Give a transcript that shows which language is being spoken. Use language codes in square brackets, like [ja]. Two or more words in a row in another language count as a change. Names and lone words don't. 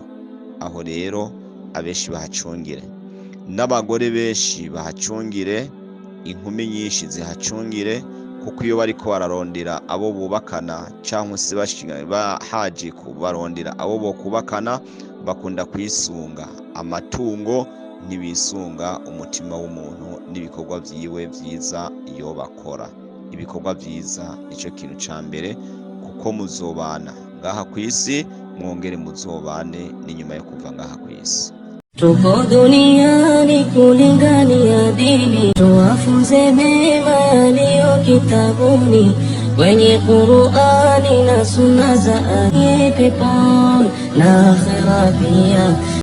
[rn] Aho rero abenshi bahacungire, n'abagore benshi bahacungire, inkumi nyinshi zihacungire, kuko iyo bariko bararondera abo bubakana cyangwa se bahaje kubarondera abo bokubakana bakunda kwisunga amatungo, ntibisunga umutima w'umuntu n'ibikorwa vyiwe vyiza iyo bakora. Ibikorwa vyiza nico kintu ca mbere, kuko muzobana ngaha kw'isi mwongere muzobane n'inyuma yo kuva ngaha kw'isi. [sw] Tuko duniani kulingania dini, tuwafunze mema yaliyo kitabuni, kwenye Qur'ani na sunna za peponi na akhera pia.